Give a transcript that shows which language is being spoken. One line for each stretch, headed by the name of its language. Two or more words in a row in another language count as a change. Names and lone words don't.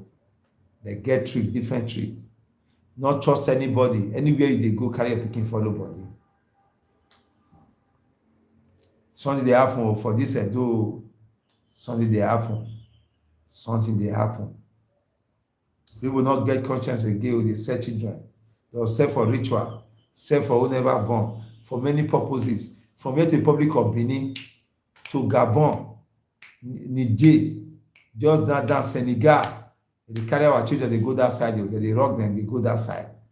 Nigerian Pidgin: They get trick, different trick. Not trust anybody. Anywhere you dey go, carry your pikin follow body. Something dey happen for this Edo. Something dey happen. Something dey happen. People not get conscience again. They sell children. They will sell for ritual, sell for who never born, for many purposes. From here to the Republic of Benin, to Gabon, Niger, just down Senegal. They carry our children, they go that side, they rock them, they go that side.